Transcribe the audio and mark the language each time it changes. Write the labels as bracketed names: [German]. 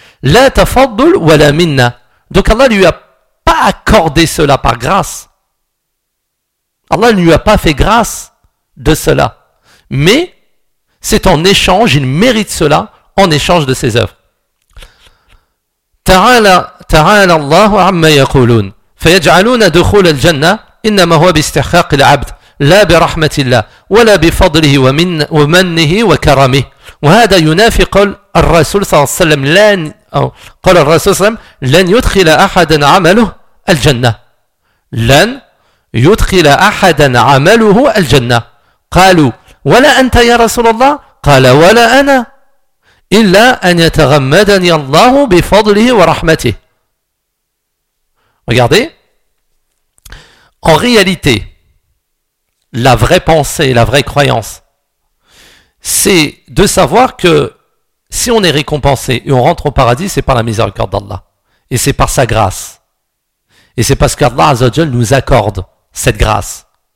[Arabic] La tafaddul wa la minna. [French] Donc Allah ne lui a pas accordé cela par grâce. Allah ne lui a pas fait grâce de cela. Mais c'est en échange, il mérite cela en échange de ses œuvres. [Arabic] Ta'ala, ta'ala Allah amma yaqulun. فيجعلون دخول الجنة إنما هو باستحقاق العبد لا برحمة الله ولا بفضله ومن ومنه وكرمه وهذا ينافي قول الرسول صلى الله عليه وسلم لن أو قال الرسول صلى الله عليه وسلم لن يدخل أحدا عمله الجنة لن يدخل أحدا عمله الجنة قالوا ولا أنت يا رسول الله قال ولا أنا إلا أن يتغمدني الله بفضله ورحمته. [French] Regardez, en réalité, la vraie pensée, la vraie croyance, c'est de savoir que si on est récompensé et on rentre au paradis, c'est par la miséricorde d'Allah. Et c'est par sa grâce. Et c'est parce qu'Allah Azzawajal nous accorde cette grâce.